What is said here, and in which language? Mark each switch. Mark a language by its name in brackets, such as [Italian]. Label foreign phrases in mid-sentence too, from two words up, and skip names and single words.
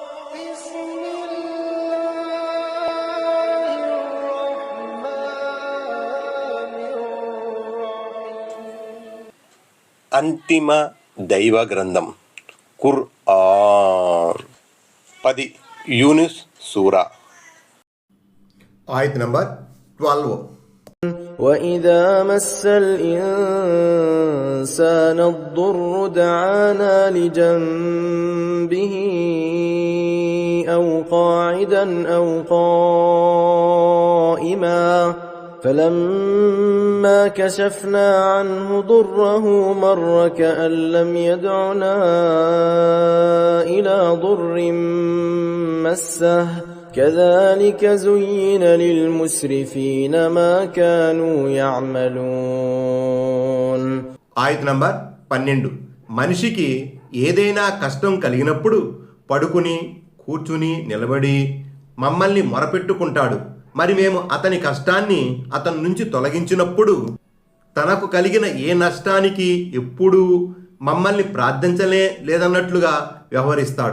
[Telugu] అంతిమ దైవ గ్రంథం ఖుర్ఆన్ 10 యూనుస్ సూరా ఆయత్ నంబర్ 12. [Arabic] وَإِذَا مَسَّ الْإِنسَانَ الضُّرُّ دَعَانَا لِجَنبِهِ أَوْ قَاعِدًا أَوْ قَائِمًا فَلَمَّا كَشَفْنَا عَنْهُ ضُرَّهُ مَرَّ كَأَن لَّمْ يَدْعُنَا إِلَى ضُرٍّ مَّسَّهُ كَذَلِكَ زُيِّنَ لِلْمُسْرِفِينَ مَا كَانُوا يَعْمَلُونَ. [Telugu] ఆయత్ నంబర్ 12. మనిషికి ఏదైనా కష్టం కలిగినప్పుడు పడుకుని కూర్చుని నిలబడి మమ్మల్ని మొరపెట్టుకుంటాడు. మరి మేము అతని కష్టాన్ని అతని నుంచి తొలగించినప్పుడు తనకు కలిగిన ఏ నష్టానికి ఎప్పుడూ మమ్మల్ని ప్రార్థించలే లేదన్నట్లుగా వ్యవహరిస్తాడు.